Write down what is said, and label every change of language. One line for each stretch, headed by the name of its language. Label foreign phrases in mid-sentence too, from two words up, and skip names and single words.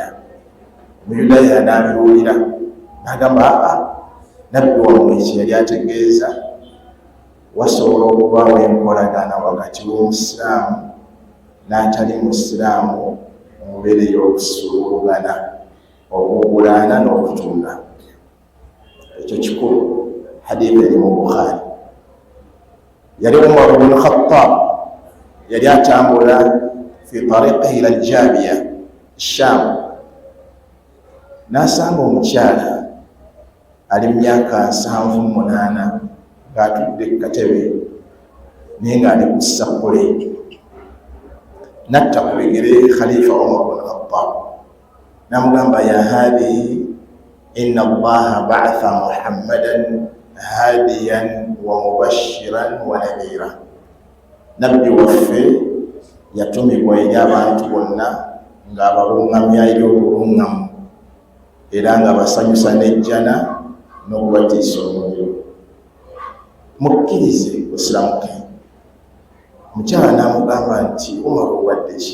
Ganda: Omuyudaaya n'abiwulira n'agamba nabbi wammwe kye yali ategeeza wasobola okubaawo enkolagana wakati w'omusiraamu n'atali musiraamu mu mbeera ey'okusuulugana, okugulaana n'okutunda. Ekyo kikulu. Hadithi eri mu Bukhari. Yali Umar ibn Khattab yali atambula
Arabic: في طريقه إلى الجابية الشام,
Ganda: n'asanga omukyala ali mu myaka 78 ng'atudde ku katebe naye ng'ali ku ssakule. Natta ku bigere Khalifa Umar ibn Khattab n'amugamba
Arabic: يا هذه إن الله بعث محمدا هاديا ومبشرا ونذيرا.
Ganda: Nabbi waffe yatumibwa eri abantu bonna nga abalungamya eri obulungamu era nga basanyusa n'ejjana n'okubatiisa omuliro. Mukkirize osiramuke. Mukyala n'amugamba nti Umar obadde ki?